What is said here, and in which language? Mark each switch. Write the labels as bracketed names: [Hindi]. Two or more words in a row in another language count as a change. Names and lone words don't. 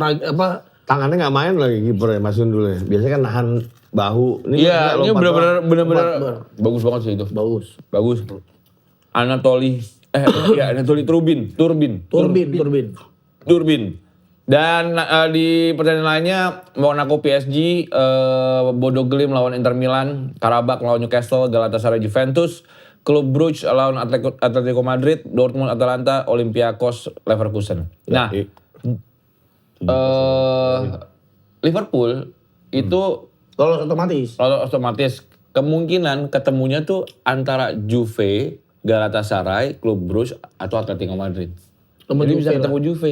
[Indonesian] tangannya nggak main lagi kipernya Mas Sundul ya. Biasanya kan nahan bahu. iya, ini benar-benar bagus banget sih itu. Bagus. Anatoli Turbin. Dan di pertandingan lainnya Monaco PSG, Bodo Glimt lawan Inter Milan, Karabakh lawan Newcastle, Galatasaray Juventus, Club Brugge lawan Atletico Madrid, Dortmund Atalanta, Olympiakos Leverkusen. Nah, Liverpool itu lolos otomatis kemungkinan ketemunya tuh antara Juve, Galatasaray, Club Brugge atau Atletico Madrid. Jadi bisa ketemu Juve.